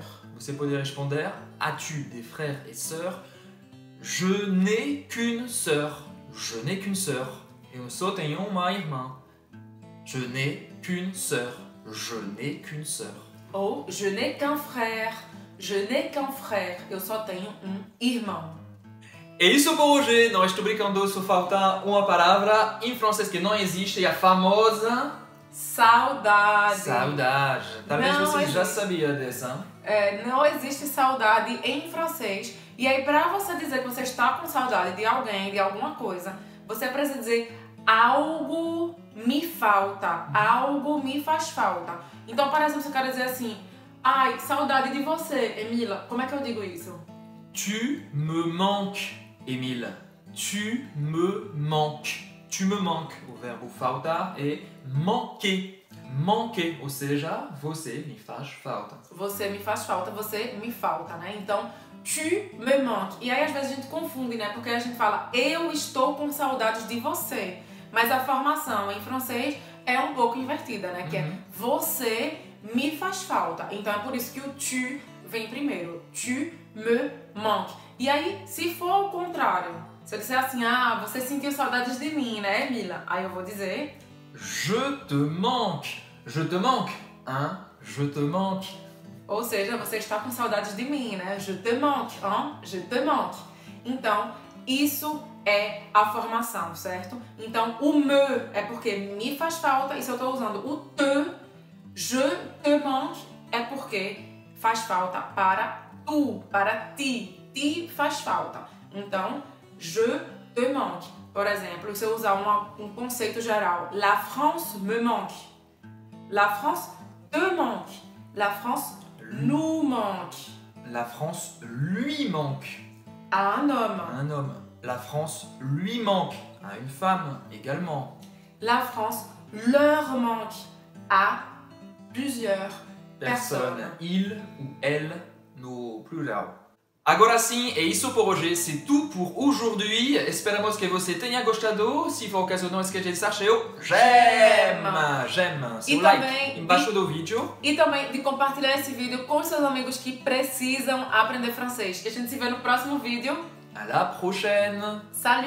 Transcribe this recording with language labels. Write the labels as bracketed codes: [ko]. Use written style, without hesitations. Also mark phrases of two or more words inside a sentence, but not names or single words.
[pt] Você pode responder, [fr] as-tu des frères et sœurs? Je n'ai qu'une sœur. Je n'ai qu'une sœur. [pt] Eu só tenho uma irmã. [fr] Je n'ai qu'une sœur. Je n'ai qu'une sœur. Ou je n'ai qu'un frère. Je n'ai qu'un frère. [pt] Eu só tenho um irmão. É isso por hoje. Não estou brincando, só falta uma palavra em francês que não existe, a famosa saudade. Saudade. Talvez Não você já existe. sabia dessa. Não existe saudade em francês. E aí, para você dizer que você está com saudade de alguém, de alguma coisa, você precisa dizer algo me falta, algo me faz falta. Então, por exemplo, você quer dizer assim, ai, saudade de você, Emila. Como é que eu digo isso? [fr] Tu me manques, Emile. Tu me manques. Tu me manques. [pt] O verbo faltar é manquer. Manquer, ou seja, você me faz falta. Você me faz falta, você me falta, né? Então, [fr] tu me manques. [pt] E aí, às vezes, a gente confunde, né? Porque a gente fala, eu estou com saudades de você. Mas a formação em francês é um pouco invertida, né? Que é você me faz falta. Então, é por isso que o tu vem primeiro. [fr] Tu me manques. [pt] E aí, se for o contrário, se eu disser assim, ah, você sentiu saudades de mim, né, Emila? Aí eu vou dizer... [fr] Je te manque. Je te manque. Hein? Je te manque. [pt] Ou seja, você está com saudades de mim, né? [fr] Je te manque, hein? Je te manque. [pt] Então, isso é a formação, certo? Então, o me é porque me faz falta. E se eu estou usando o te, [fr] je te manque, [pt] é porque faz falta para tu, para ti. Ti faz falta. Então, [fr] je te manque. [pt] Por exemplo, se eu usar um conceito geral, [fr] la France me manque. La France te manque. La France nous manque. La France lui manque. À un homme. À un homme. La France lui manque. À une femme également. La France leur manque à plusieurs personnes. Il ou elle [pt] no plural. Agora sim, é isso por hoje. [fr] C'est tout pour aujourd'hui. [pt] Esperamos que você tenha gostado. Se for o caso, não esqueça de deixar seu j'aime, seu like embaixo do vídeo. E também de compartilhar esse vídeo com seus amigos que precisam aprender francês. E a gente se vê no próximo vídeo. [fr] À la prochaine.